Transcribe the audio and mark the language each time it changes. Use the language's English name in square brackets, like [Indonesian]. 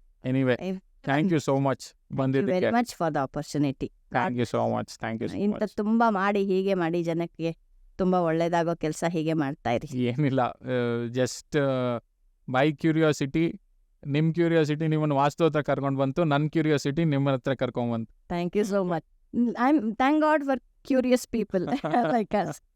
[English] Anyway, thank you so much. Thank you very much for the opportunity. Thank you so much. [Kannada] ಇಂಥ ತುಂಬ ಹೀಗೆ ಮಾಡಿ ಜನಕ್ಕೆ ತುಂಬ ಒಳ್ಳೇದಾಗೋ ಕೆಲಸ ಹೀಗೆ ಮಾಡ್ತಾ ಇರಿ. ಏನಿಲ್ಲ, [English] just my curiosity, [Kannada] ನಿಮ್ಮ ಕ್ಯೂರಿಯಾಸಿಟಿ ನಿಮ್ಮನ್ನು ವಾಸ್ತು ಹತ್ರ ಕರ್ಕೊಂಡು ಬಂತು, ನನ್ನ ಕ್ಯೂರಿಯಾಸಿಟಿ ನಿಮ್ಮ ಹತ್ರ ಕರ್ಕೊಂಡು ಬಂತು. [English] Thank you so much. Thank God for curious people like us.